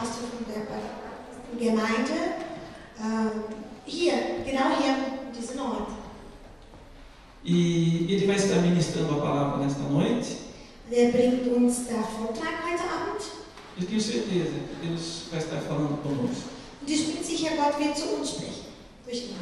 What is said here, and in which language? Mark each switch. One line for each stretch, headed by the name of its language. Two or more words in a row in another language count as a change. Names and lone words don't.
German: von der Gemeinde hier, genau hier, an diesem Ort.
Portuguese: E ele vai estar ministrando a palavra nesta noite.
German: Der bringt uns der Vortrag heute Abend.
Portuguese: Eu tenho certeza que Deus vai estar falando conosco.
German: Und ich bin sicher, Gott wird zu uns sprechen. Durch ihn.